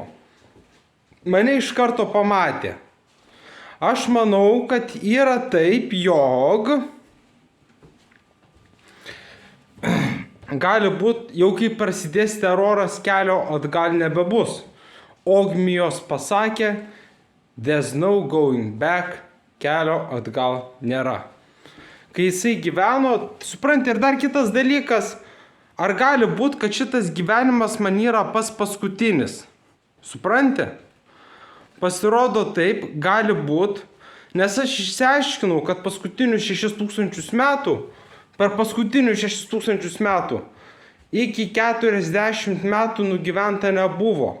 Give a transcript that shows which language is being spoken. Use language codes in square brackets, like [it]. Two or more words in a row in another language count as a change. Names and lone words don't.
[lt] Mane iš karto pamatė. Aš manau, kad yra taip, jog gali būti, jau kai prasidės teroras, kelio atgal nebebus. Ogmijos pasakė, [en] there's no going back, [lt] kelio atgal nėra. Kai jisai gyveno, supranti, ir dar kitas dalykas, ar gali būti, kad šitas gyvenimas man yra paskutinis? Supranti? Pasirodo taip, gali būti, nes aš išsiaiškinau, kad paskutinius 6000 metų, per paskutinius 6000 metų, iki 40 metų nugyventa nebuvo.